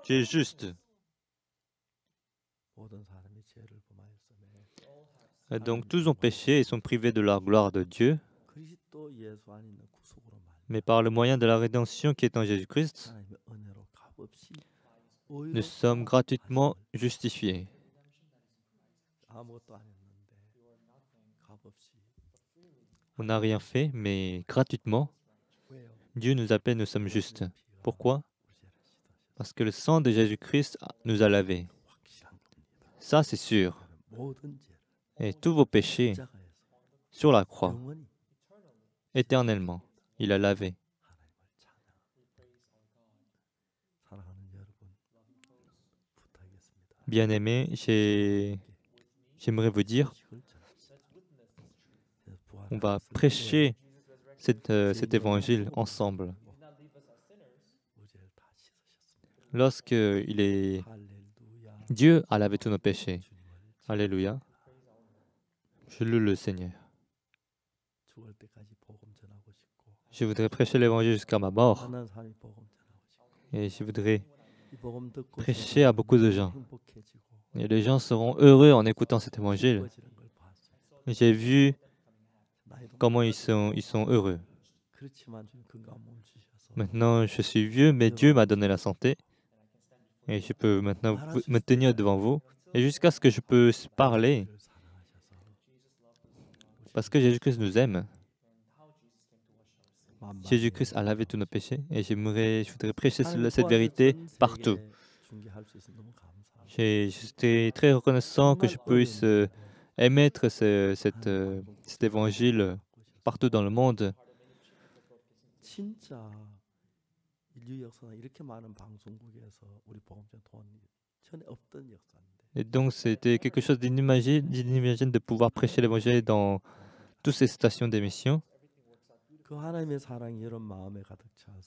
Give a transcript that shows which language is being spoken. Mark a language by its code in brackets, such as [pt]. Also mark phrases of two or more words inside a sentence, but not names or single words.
[fr] Tu es juste. [ko] 모든 사람이 죄를 범하였음에 [fr] Et donc tous ont péché et sont privés de la gloire de Dieu. [ko] 그리스도 예수 안에 있는 구속으로 말미암아 [fr] Mais par le moyen de la rédemption qui est en Jésus-Christ, [ko] 하나님의 은혜로 값없이 [fr] nous sommes gratuitement justifiés. [ko] 아무것도 안 했는데 값없이 [fr] On n'a rien fait, mais gratuitement, [ko] 왜요? [fr] Dieu nous appelle, nous sommes justes. [ko] 피가 [fr] Pourquoi? [ko] 우리 죄를 씻으셔서 [fr] Parce que le sang de Jésus-Christ nous a lavés. [ko] 확실한 겁니다. [fr] Ça, c'est sûr. [ko] 모든 죄를 [fr] Et tous vos péchés [ko] 십자가에서 [fr] sur la croix, [ko] 영원히 [fr] éternellement, il a lavé. [ko] 하나님을 찬양. 사랑하는 여러분 부탁하겠습니다. [fr] Bien-aimés, j'aimerais vous dire, on va prêcher cet évangile ensemble. Lorsque Dieu a lavé tous nos péchés. Alléluia. Je loue le Seigneur. [ko] 죽을 때까지 복음 전하고 싶고 [fr] Je voudrais prêcher l'évangile jusqu'à ma mort. [ko] 만난 사람이 복음 전하고 싶고 [fr] Et je voudrais [ko] 이 복음 듣고 [fr] prêcher à beaucoup de gens. [ko] 행복해지고 [fr] Et les gens seront heureux en écoutant cet évangile. [ko] 기뻐지는 걸 봤어요. [fr] J'ai vu [ko] 나이도 [fr] comment ils sont heureux. [ko] 그렇지만 주님 건강한 몸 주셔서 [fr] Maintenant, je suis vieux, mais Dieu m'a donné la santé. Et je peux maintenant me tenir devant vous. Et jusqu'à ce que je puisse parler, [ko] 우리를 사랑하셔서 [fr] parce que Jésus-Christ nous aime. [ko] 만방에 [fr] Jésus-Christ a lavé tous nos péchés. Et je voudrais prêcher [ko] 하나님의 [fr] cette [ko] 구원을 [fr] vérité [ko] 전 세계에 [fr] partout. [ko] 중계할 수 있어서 너무 감사합니다. [fr] J'étais très reconnaissant que je puisse émettre cet évangile partout dans le monde. [ko] 진짜 인류 역사상 이렇게 많은 방송국에서 우리 복음전 돈 전에 없던 역사인데 [fr] Et donc, c'était quelque chose d'inimagine de pouvoir prêcher l'évangile dans toutes ces stations d'émission. [ko] 그 하나님의 사랑이 여러분 마음에 가득 차서